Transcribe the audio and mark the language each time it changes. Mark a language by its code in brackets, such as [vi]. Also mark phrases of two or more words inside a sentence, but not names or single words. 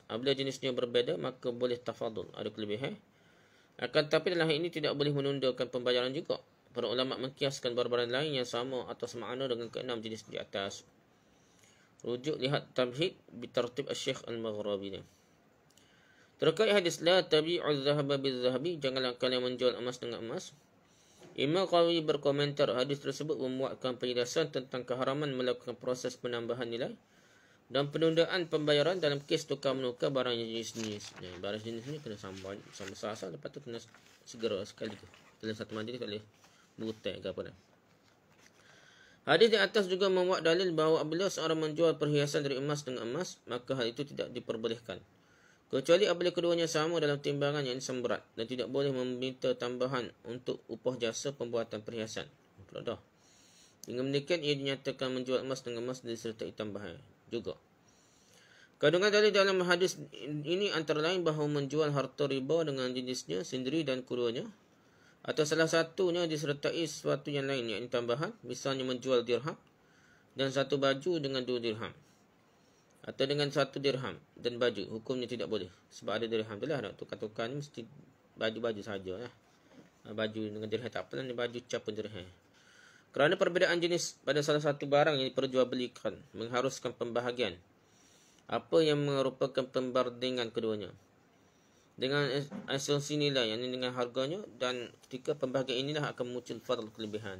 [ms] Apabila jenisnya berbeza maka boleh tafadhul, ada kelebihan. Akan tetapi dalam hal ini tidak boleh menundakan pembayaran juga. Para ulama mengkiaskan barang-barang lain yang sama atau semakna dengan ke-6 jenis di atas. Rujuk lihat Tamhid bitartib Asy-Syaikh Al-Maghribi. Terkait hadis [ar] لا تبيعوا الذهب بالذهب, [ms] janganlah kalian menjual emas dengan emas. Imam Qawi berkomentar hadis tersebut memuatkan penjelasan tentang keharaman melakukan proses penambahan nilai dan penundaan pembayaran dalam kes tukar menukar barang jenis-jenis. Barang jenis ni kena sama asal, lepas tu kena segera sekali tu. Dalam satu majlis tak boleh berhutang ke apa dah. Hadis di atas juga memuat dalil bahawa apabila seorang menjual perhiasan dari emas dengan emas, maka hal itu tidak diperbolehkan. Kecuali apabila keduanya sama dalam timbangan yang sama berat dan tidak boleh meminta tambahan untuk upah jasa pembuatan perhiasan. Dah. Dengan demikian ia dinyatakan menjual emas dengan emas disertai tambahan juga. Kandungan dalil dalam hadis ini antara lain bahawa menjual harta riba dengan jenisnya sendiri dan keduanya, atau salah satunya disertai sesuatu yang lain yakni tambahan, misalnya menjual dirham dan satu baju dengan 2 dirham, atau dengan 1 dirham dan baju, hukumnya tidak boleh. Sebab ada dirham tu lah, nak tukar-tukar ni mesti baju-baju saja lah. Baju dengan dirham tak apa lah, baju cap pun dirham. Kerana perbezaan jenis pada salah satu barang yang diperjualbelikan mengharuskan pembahagian apa yang merupakan pembandingan keduanya dengan asumsi nilai, yang dengan harganya, dan ketika pembahagian inilah akan muncul fadl kelebihan.